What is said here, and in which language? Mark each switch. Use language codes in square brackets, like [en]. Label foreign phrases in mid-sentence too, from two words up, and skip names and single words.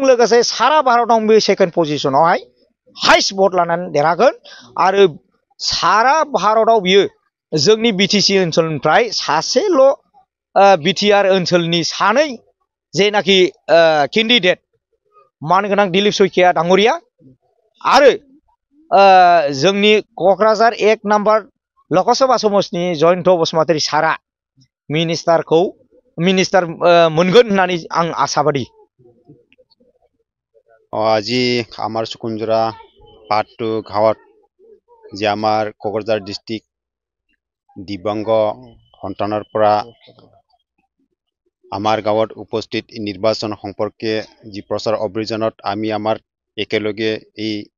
[brx] लोगोसे सारा भारतआव बे सेकेन्ड पजिशनावहाय हाइस्ट भट लानानै देरहागोन आरो सारा भारतआव बियो जोंनि बिटिसि ओनसोलनिफ्राय सासेल' बिटिआर ओनसोलनि सानै जेनाखि केन्डिडेट मानगोनां दिलीप सैखिया डांगरिया आरो जोंनि क'क्राझार 1 नम्बर लकसभा समस्तिनि जयन्त बसुमतारी सारा मिनिस्टार मोनगोन होननानै आं आशाबादि [as] আজি আমার সুকুঞ্জরা পার্ট 2 গাঁৱত যে আমার কোকরাঝার ডিস্ট্রিক্ট দিব্যাংগ সন্তানৰ পৰা আমাৰ গাঁৱত উপস্থিত নিৰ্বাচন সম্পৰ্কে যি প্ৰচাৰ অভিযানত আমি আমাৰ একেলগে এই